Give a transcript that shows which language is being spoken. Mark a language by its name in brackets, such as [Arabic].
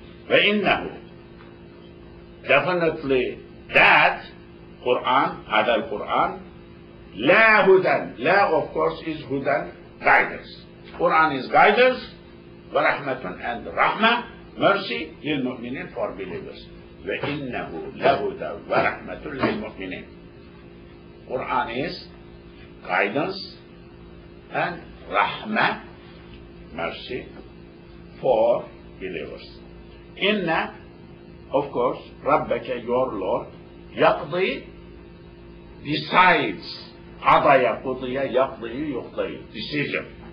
[Arabic] وإنه, [English] definitely that Quran, [Arabic] هذا القرآن, لا هدى, لا [English] of course is [Arabic] هدى, [English] guidance. Quran is guidance, [Arabic] ورحمة [English] and rahmah, mercy, [Arabic] للمؤمنين, [English] for believers. [Arabic] وإنه لهدى ورحمة للمؤمنين. [English] Quran is guidance and rahmah, mercy, for believers. [Arabic] Inna, [English] of course, [Arabic] Rabbaka, [English] your Lord, [Arabic] Yaqdi [English] decides. [Arabic] Qadaya, qudiya, yaqdi, yuqdi. [English] Decision.